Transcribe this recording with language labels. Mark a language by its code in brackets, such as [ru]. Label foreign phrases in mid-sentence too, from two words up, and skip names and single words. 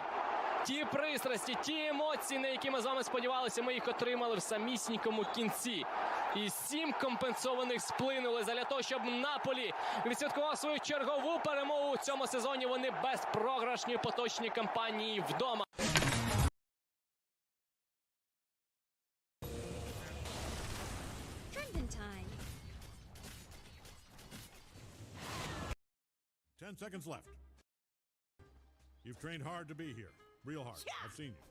[uk] Ті пристрасті, ті емоції, на які ми з вами сподівалися, ми їх отримали в самісінькому кінці. І 7 компенсованих сплинули для того, щоб Наполі відсвяткував свою чергову перемогу у цьому сезоні. Вони безпрограшні в поточній кампанії вдома. [en] Trending time. 10 seconds left. You've trained hard to be here. Real hard. I've seen you.